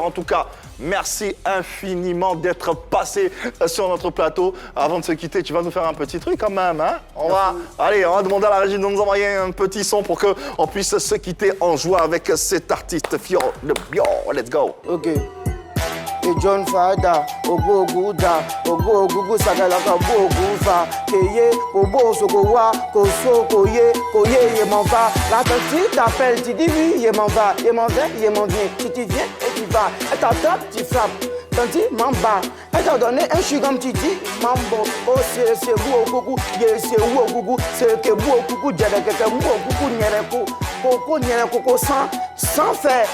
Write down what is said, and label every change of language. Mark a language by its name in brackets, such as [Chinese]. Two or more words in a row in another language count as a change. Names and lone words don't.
[French] En tout cas, merci infiniment d'être passé sur notre plateau. Avant de se quitter, tu vas nous faire un petit truc quand même. Hein? On va demander à la régie de nous envoyer un petit son pour qu'on puisse se quitter en joie avec cet artiste Fior de Bior. [English] Let's go. Ok. Et John Fada, Ogo Guda, Ogo Gugu Sagalaka, Ogo Gufa, Keye, Obo Sokowa, Koso, Koye, Koye, [French] m'en va. La petite t'appelle, tu dis oui, il m'en va, il m'en vient, il m'en vient. Si tu viens et tu vas, elle t'attrape, tu frappes. Tanti, m'en elle t'a donné un chigam, tu dis, mambo, oh c'est vous au coucou, c'est vous au coucou, c'est que vous au coucou, djadeke, vous au coucou, nyereko, koko, sans faire.